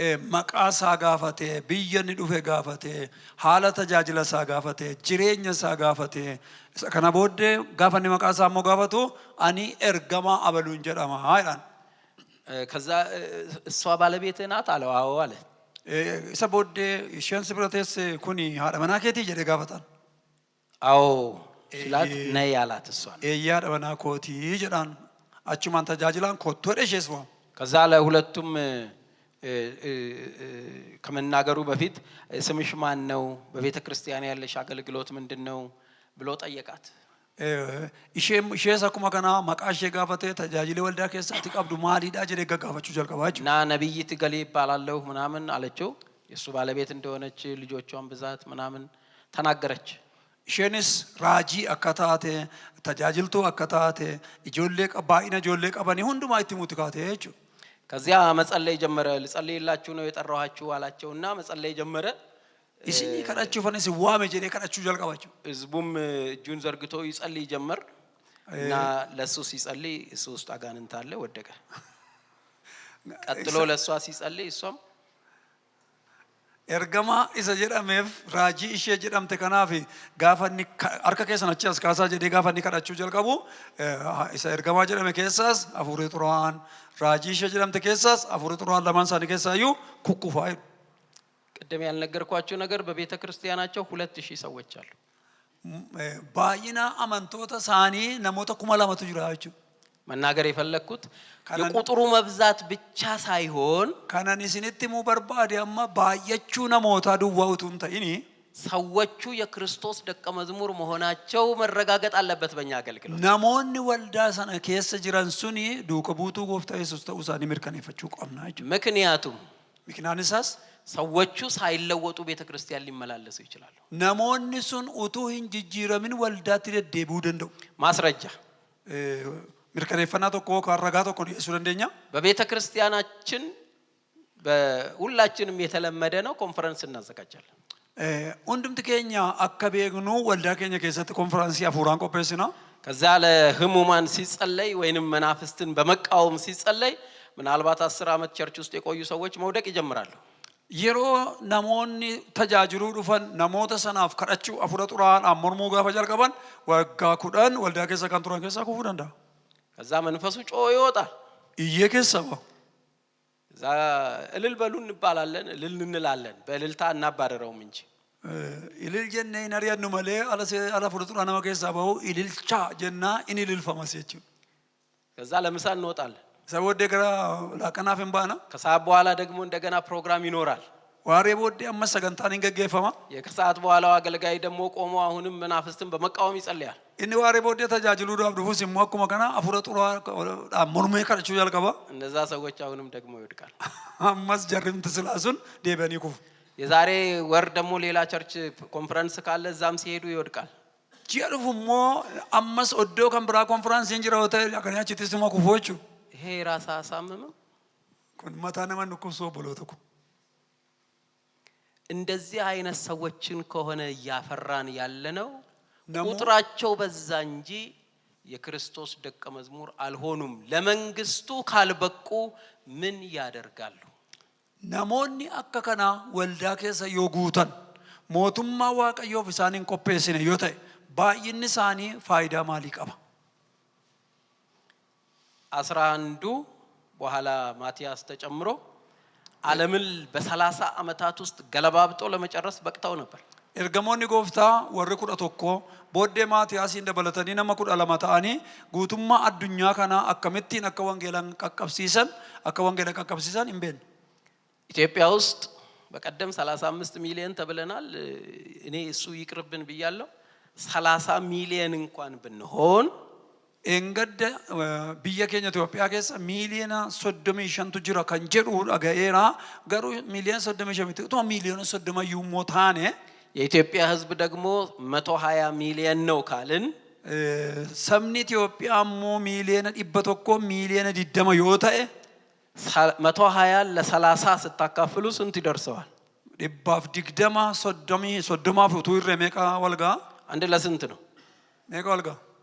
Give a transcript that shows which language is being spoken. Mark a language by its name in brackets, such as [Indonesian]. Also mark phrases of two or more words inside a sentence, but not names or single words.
[Oromo] maqaa isaa gaafate, biyya inni dhufe gaafate, haala tajaajila isaa gaafate, jireenya isaa gaafate. Isa kana booddee gaafa inni maqaa isaa immoo gaafatu ani ergamaa abaluun jedhama jedhan. [Amharic] ከዛ እሷ ባለቤትህ ናት አለው። አዎ አለ። [Oromo] isa booddee isheen si bira teesse kuni haadha manaa keetii jedhee gaafatan. [Amharic] አዎ ሲላት ነይ አላት እሷን። [Oromo] eeyyaa haadha manaa kootii jedhaan achumaan tajaajilaan kottoodha ishees waam. [Amharic] ከዛ ለሁለቱም ከመናገሩ በፊት ስምሽ ማን ነው? በቤተ ክርስቲያን ያለሽ አገልግሎት ምንድነው? ብሎ ጠየቃት። [Oromo] ishees akkuma kana maqaa ishee gaafatee tajaajila waldaa keessatti qabdu maaliidha jedhee gaggaafachuu jalqabaachu. [Amharic] ና ነብይት ገሌ ይባላለሁ ምናምን አለችው። የሱ ባለቤት እንደሆነች ልጆቿን ብዛት ምናምን ተናገረች። [Oromo] isheenis raajii akka taate tajaajiltuu akka taate ijoollee baay'ina ijoollee qabanii hundumaa itti muti kaate jechuudha. [Amharic] ከዚያ መጸለይ ጀመረ። ልጸልይላችሁ ነው የጠራኋችሁ አላቸውና መጸለይ ጀመረ። [Oromo] isini kadhachuufanis waame jedhee kadhachuu jalqabachu. [Amharic] ህዝቡም እጁን ዘርግቶ ይጸልይ ጀመር እና ለሱ ሲጸልይ እሱ ውስጥ አጋንንት አለ ወደቀ። ቀጥሎ ለሷ ሲጸልይ እሷም [Oromo] ergamaa isa jedhameef raajii ishee jedhamte kanaaf gaafa inni harka keessan achi as kaasaa jedhee gaafa inni kadhachuu jalqabu isa ergamaa jedhame keessaas hafuurri xuraa'aan raajii ishee jedhamte keessaas hafuurri xuraa'aan lamaan isaanii keessaayyuu kukkufaa jiru. [Amharic] ቅድም ያልነገርኳችሁ ነገር በቤተ ክርስቲያናቸው 2000 ሰዎች አሉ። [Oromo] baay'ina amantoota isaanii namoota 2000tu jira jechuudha. [Amharic] መናገር የፈለኩት የቁጥሩ መብዛት ብቻ ሳይሆን [Oromo] kanan isinitti mu barbaade amma baay'achuu namoota duwwaatuun ta'ini [Amharic] ሰዎቹ የክርስቶስ ደቀ መዝሙር መሆናቸው መረጋገጥ አለበት በእኛ አገልግሎት። [Oromo] namoonni waldaa sana keessa jiran suni duuka buutuu gooftaa Yesuus ta'uu isaanii mirkaneeffachuu qabna jechuudha. [Amharic] ምክንያቱም [Oromo] Miknaan isaas [Amharic] ሰዎቹ ሳይለወጡ ቤተ ክርስቲያን ሊመላለሱ ይችላሉ። [Oromo] namoonni sun utuu hin jijjiiramin waldaatti deddeebi'uu danda'u. [Amharic] ማስረጃ [Oromo] mirkaneeffannaa tokko kan ragaa tokko dhiyeessuu dandeenya. [Amharic] በቤተ ክርስቲያናችን በሁላችንም የተለመደ ነው ኮንፈረንስ እናዘጋጃለን። [Oromo] hundumti keenya akka beeknu waldaa keenya keessatti konferansii hafuuraan qopheessina. [Amharic] ከዛ ለህሙማን ሲጸለይ ወይንም መናፍስትን በመቃወም ሲጸለይ ምናልባት 10 ዓመት ቸርች ውስጥ የቆዩ ሰዎች መውደቅ ይጀምራሉ። [Oromo] yeroo namoonni tajaajiluu dhufan namoota sanaaf kadhachuu hafuura xuraa'aan mormuu gaafa jalqaban waggaa 10 waldaa keessa kan turan keessaa kufuu danda'a. [Amharic] ከዛ መንፈሱ ጮሆ ይወጣል። [Oromo] iyyee keessa ba'a. [Amharic] ከዛ እልል በሉ እንባላለን፣ እልል እንላለን። በእልልታ እናባረረውም እንጂ [Oromo] ilil jennee hin ari'annu malee ala hafuura xuraa'aa nama keessaa bahu ililchaa jennaa inni ililfamas jechuudha. [Amharic] ከዛ ለምሳ እንወጣለን። [Oromo] isa booddee gara laaqanaaf hin baana. [Amharic] ከሰዓት በኋላ ደግሞ እንደገና ፕሮግራም ይኖራል። [Oromo] waaree booddee amma sagantaan hin gaggeeffama. [Amharic] የከሰዓት በኋላው አገልጋይ ደግሞ ቆሞ አሁንም መናፍስትን በመቃወም ይጸልያል። [Oromo] inni waaree booddee tajaajiluudhaaf dhufus immoo akkuma kana hafuura xuraa'aa mormee kadhachuu jalqaba. [Amharic] እነዛ ሰዎች አሁንም ደግሞ ይወድቃል። [Oromo] ammas jarrimti silaa sun deebi'anii kufu. [Amharic] የዛሬ ወር ደግሞ ሌላ ቸርች ኮንፈረንስ ካለ እዛም ሲሄዱ ይወድቃል። [Oromo] ji'a dhufu immoo ammas oddoo kan biraa konferaansiin jira yoo ta'e akkanii achittis immoo kufu jechuudha. [Amharic] ይሄ ራስ አሳምምም [Oromo] kun mataa nama nukkubsuu obboloota kun. [Amharic] እንደዚህ አይነት ሰዎችን ከሆነ ያፈራን ያለነው ቁጥራቸው በዛ እንጂ የክርስቶስ ደቀ መዝሙር አልሆኑም። ለመንግስቱ ካልበቁ ምን ያደርጋሉ? [Oromo] namoonni akka kana waldaa keessa yoo guutan mootummaa waaqayyoof isaaniin qopheessine yoo ta'e baay'inni isaanii faayidaa maalii qaba? [Amharic] 11 በኋላ ማቲያስ ተጨምሮ ዓለምን በ30 ዓመታት ውስጥ ገለባብጦ ለመጨረስ በቅተው ነበር። [Oromo] ergamoonni gooftaa warri 11 booddee maatiyaasiin dabalatanii nama 12 ta'anii guutummaa addunyaa kana akkamittiin akka wangeelan qaqqabsiisan hin beekne. [Amharic] ኢትዮጵያ ውስጥ በቀደም 35 ሚሊዮን ተብለናል። እኔ እሱ ይቅርብን ብያለሁ። 30 ሚሊዮን እንኳን ብንሆን [Oromo] engadda biyya keenya Itoophiyaa keessa miiliyoona 35tu jira kan jedhu dhaga'eera. garuu miiliyoona 35 utuma miiliyoona 30 immoo taane [Amharic] የኢትዮጵያ ህዝብ ደግሞ 120 ሚሊዮን ነው ካልን [Oromo] sabni Itoophiyaa immoo miiliyoona 100 miiliyoona 20 yoo ta'e [Amharic] 120 ለ30 ስታካፍሉ ስንት ይደርሰዋል? [Oromo] 120 30 utuu irree meeqa walgaa? [Amharic] አንድ ለስንት ነው? [Oromo] meeqa walgaa?